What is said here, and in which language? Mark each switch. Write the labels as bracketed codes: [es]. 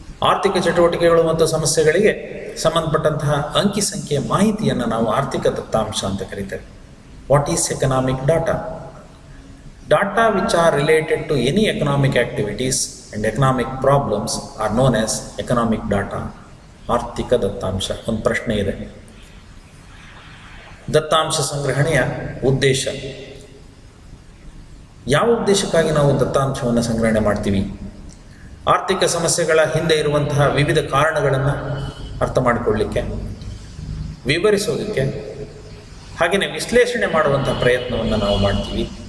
[kn] ಆರ್ಥಿಕ ಚಟುವಟಿಕೆಗಳು ಮತ್ತು ಸಮಸ್ಯೆಗಳಿಗೆ ಸಂಬಂಧಪಟ್ಟಂತಹ ಅಂಕಿ ಸಂಖ್ಯೆಯ ಮಾಹಿತಿಯನ್ನು ನಾವು ಆರ್ಥಿಕ ದತ್ತಾಂಶ ಅಂತ ಕರೀತೇವೆ. [en] What is economic data? Data which are related to any economic activities and economic problems are known as economic data. [kn] ಆರ್ಥಿಕ ದತ್ತಾಂಶ. ಒಂದು ಪ್ರಶ್ನೆ ಇದೆ, ದತ್ತಾಂಶ ಸಂಗ್ರಹಣೆಯ ಉದ್ದೇಶ. ಯಾವ ಉದ್ದೇಶಕ್ಕಾಗಿ ನಾವು ದತ್ತಾಂಶವನ್ನು ಸಂಗ್ರಹಣೆ ಮಾಡ್ತೀವಿ? ಆರ್ಥಿಕ ಸಮಸ್ಯೆಗಳ ಹಿಂದೆ ಇರುವಂತಹ ವಿವಿಧ ಕಾರಣಗಳನ್ನು ಅರ್ಥ ಮಾಡಿಕೊಳ್ಳಲಿಕ್ಕೆ, ವಿವರಿಸೋದಕ್ಕೆ, ಹಾಗೆಯೇ ವಿಶ್ಲೇಷಣೆ ಮಾಡುವಂತಹ ಪ್ರಯತ್ನವನ್ನು ನಾವು ಮಾಡ್ತೀವಿ.